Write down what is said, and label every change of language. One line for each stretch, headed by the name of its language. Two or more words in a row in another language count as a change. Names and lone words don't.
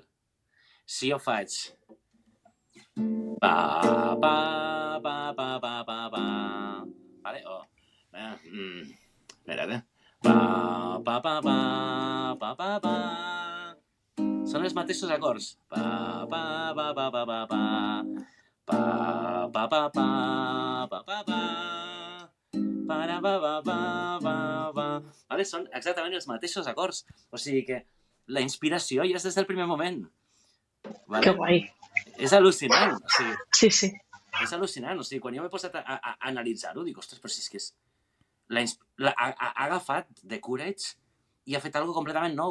Catalan: Si jo faig... Pa, pa, pa, pa, pa, pa, pa. Vale? Espera't, Pa, pa, pa, pa, pa, pa, pa. Són els mateixos acords. Pa, pa, pa, pa, pa, pa, pa. Pa, pa, pa, pa, pa, pa, pa. Para, pa, pa, pa, pa, pa. Vale? Són exactament els mateixos acords. O sigui que la inspiració ja és des del primer moment. Vale? Que guai. És al·lucinant, o sigui... Sí, sí. És al·lucinant, o sigui, quan jo m'he posat a analitzar-ho, dic, ostres, però si és que és... Ha agafat The Courage i ha fet algo completament nou.